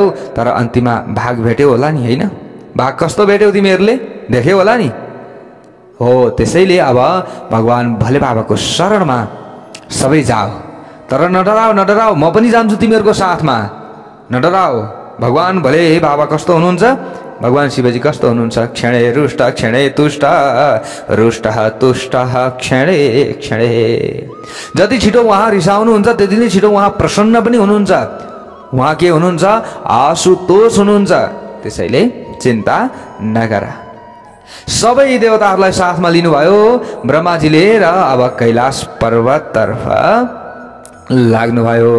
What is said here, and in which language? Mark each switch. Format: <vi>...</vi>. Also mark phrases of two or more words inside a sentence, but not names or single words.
<ne>तर अन्तिममा भाग भेट्यौ होला नि, होइन? भाग कस्तो भेट्यौ तिमीहरूले? देख्यौ होला नि। हो, त्यसैले अब भगवान भोले बाबाको शरणमा सबै जाऊ। तर नडराऊ, म पनि जान्छु तिमीहरूको साथमा। नडराऊ। भगवान भोले बाबा कस्तो हुनुहुन्छ? भगवान शिवजी कस्तो हुनुहुन्छ?</ne> <sa>क्षणे रुष्ट क्षणे तुष्ट, रुष्ट तुष्ट क्षणे क्षणे।</sa> <ne>जति छिटो उहाँ रिसाउनुहुन्छ त्यति नै छिटो उहाँ प्रसन्न पनि हुनुहुन्छ। उहाँ के हुनुहुन्छ? आशुतोष हुनुहुन्छ। त्यसैले चिन्ता नगर। सबै देवताहरूलाई साथमा लिनुभयो ब्रह्माजीले र अब कैलाश पर्वततर्फ लाग्नुभयो।</ne>